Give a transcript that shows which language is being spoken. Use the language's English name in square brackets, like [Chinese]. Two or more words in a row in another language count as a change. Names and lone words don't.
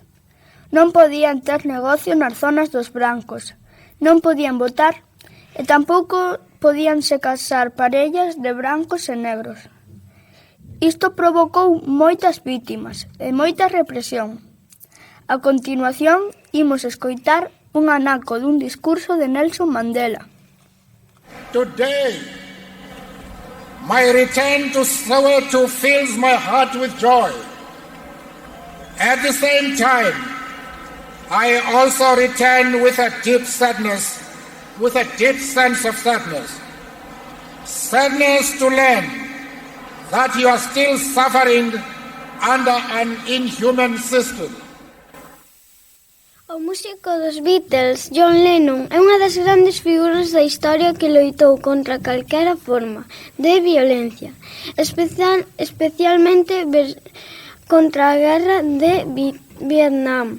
[Galician] Non podían ter negocio nas zonas dos brancos, non podían votar e tampouco podíanse casar parellas de brancos e negros. Isto provocou moitas vítimas e moita represión. A continuación, imos escoitar un anaco dun discurso de Nelson Mandela. [English] Today, my return to Soweto fills my heart with joy. At the same time, I also return with a deep sadness, with a deep sense of sadness. Sadness to learn that you are still suffering under an inhuman system. [Galician] O músico dos Beatles, John Lennon, é unha das grandes figuras da historia que loitou contra calquera forma de violencia, especialmente contra a guerra de Vietnam.